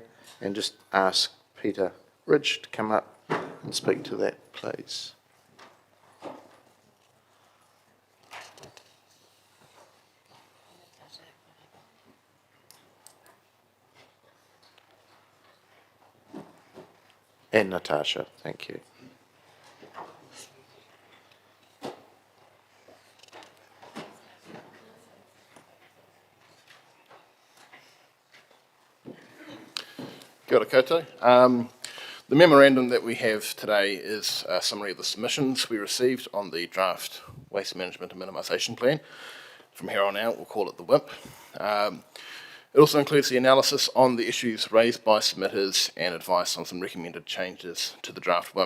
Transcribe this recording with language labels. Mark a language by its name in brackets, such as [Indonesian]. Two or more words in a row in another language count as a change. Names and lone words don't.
[English] And just ask Peter Ridge to come up and speak to that, please. And Natasha, thank you. [Māori] Kia ora koutou. [English] The memorandum that we have today is a summary of the submissions we received on the draft waste management and minimisation plan. From here on out, we'll call it the WIMP. It also includes the analysis on the issues raised by submitters and advice on some recommended changes to the draft WIMP.